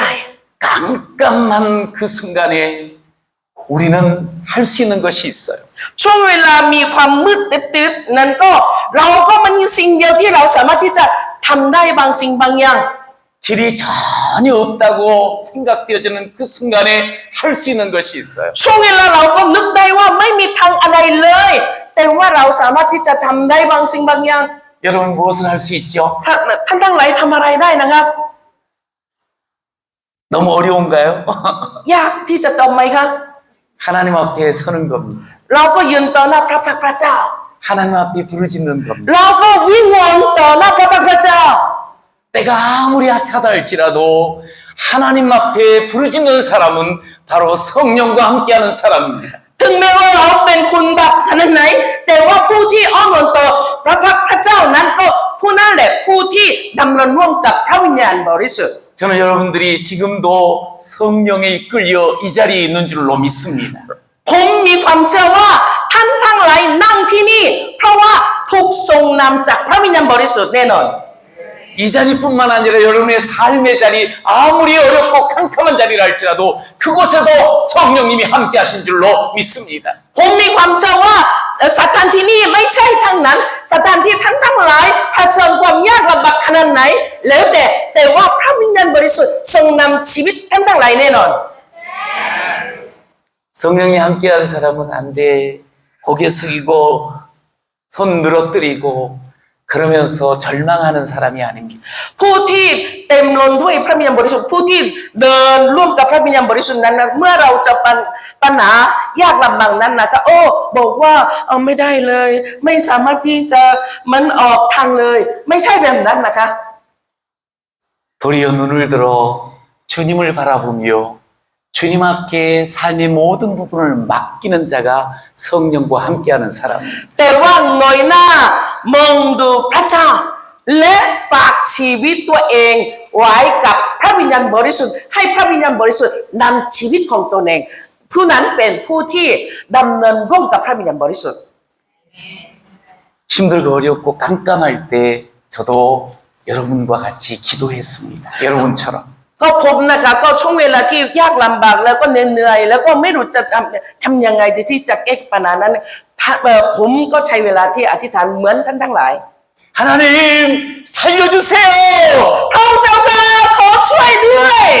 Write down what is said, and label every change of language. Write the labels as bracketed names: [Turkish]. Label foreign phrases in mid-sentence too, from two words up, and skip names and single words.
[Korean] 깜깜한 그 순간에 우리는 할 수 있는 것이 있어요. [Thai] ช่วงเวลามีความมืดตึ๊ดๆนั้นก็เราก็มันมีสิ่งเดียวที่เราสามารถที่จะทำได้บางสิ่งบางอย่าง [Korean] 길이 전혀 없다고 생각되어지는 그 순간에 할 수 있는 것이 있어요. [Thai] ช่วงเวลาเราก็นึกได้ว่าไม่มีทางอะไรเลยแต่ว่าเราสามารถที่จะทำได้บางสิ่งบางอย่าง [Korean] 여러분 무엇을 할 수 있죠? [Thai] ท่านทั้งหลายทำอะไรได้นะครับ [Korean] 너무 어려운가요? [Thai] ยากที่จะตอบไหมคะ [Korean] 하나님 앞에 서는 겁니다. [Thai] เราก็ยืนต่อหน้าพระเจ้า [Korean] 하나님 앞에 부르짖는 겁니다. [Thai] เราก็วิงวอนต่อหน้าพระเจ้า [Korean] 때가 아무리 악하다 할지라도 하나님 앞에 부르짖는 사람은 바로 성령과 함께하는 사람입니다. [Thai] ถึงแม้ว่าเราเป็นคนบาปขนาดไหนแต่ว่าผู้ที่อ้อนวอนต่อพระเจ้านั้นก็ผู้นั้นแหละผู้ที่ดำเนินร่วมกับพระวิญญาณบริสุทธิ์ [Korean] 저는 여러분들이 지금도 성령에 이끌려 이 자리에 있는 줄로 믿습니다. [Thai] ผมมีความเชื่อว่าท่านทั้งหลายนั่งที่นี่เพราะว่าถูกทรงนำจากพระวิญญาณบริสุทธิ์แน่นอน [Korean] 이 자리뿐만 아니라 여러분의 삶의 자리 아무리 어렵고 캄캄한 자리라 할지라도 그곳에도 성령님이 함께 하신 줄로 믿습니다. [Thai] ผมมีความเชื่อว่าสถานที่นี่ไม่ใช่ทั้งนั้นสถานที่ทั้งหลายเผชิญความยากลำบากขนาดไหนแล้วแต่ว่าพระวิญญาณบริสุทธิ์ทรงนำชีวิตทั้งหลายแน่นอน [Korean] 성령이 함께하는 사람은 안 돼. 고개 숙이고 손 늘어뜨리고 그러면서 절망하는 사람이 아닙니다. [Thai] ผู้ที่เต็มล้นด้วยพระวิญญาณบริสุทธิ์ผู้ที่เดินร่วมกับพระวิญญาณบริสุทธิ์นั้นนะเมื่อเราจะปัญหายากลำบากนั้นนะคะโอ้บอกว่าเอาไม่ได้เลยไม่สามารถที่จะมันออกทางเลยไม่ใช่แบบนั้นนะคะ [Korean] 도리어 눈을 들어 주님을 바라보며 주님 앞에 삶의 모든 부분을 맡기는 자가 성령과 함께하는 사람. [Thai] แต่ว่าเงยหน้ามองดูพระเจ้าและฝากชีวิตตัวเองไว้กับพระวิญญาณบริสุทธิ์ให้พระวิญญาณบริสุทธิ์นำชีวิตของตนเองผู้นั้นเป็นผู้ที่ดำเนินร่วมกับพระวิญญาณบริสุทธิ์ [Korean] 힘들고 어렵고 깜깜할 때 저도 여러분과 같이 기도했습니다. 여러분처럼. [Thai] ก็ผมนะคะก็ช่วงเวลาที่ยากลำบากแล้วก็เหนื่อยแล้วก็ไม่รู้จะทำยังไงที่จะแก้ปัญหานั้นผมก็ใช้เวลาที่อธิษฐานเหมือนท่านทั้งหลาย [Korean] 하나님 살려주세요. [Thai] พระองค์เจ้าค่ะขอช่วยด้วย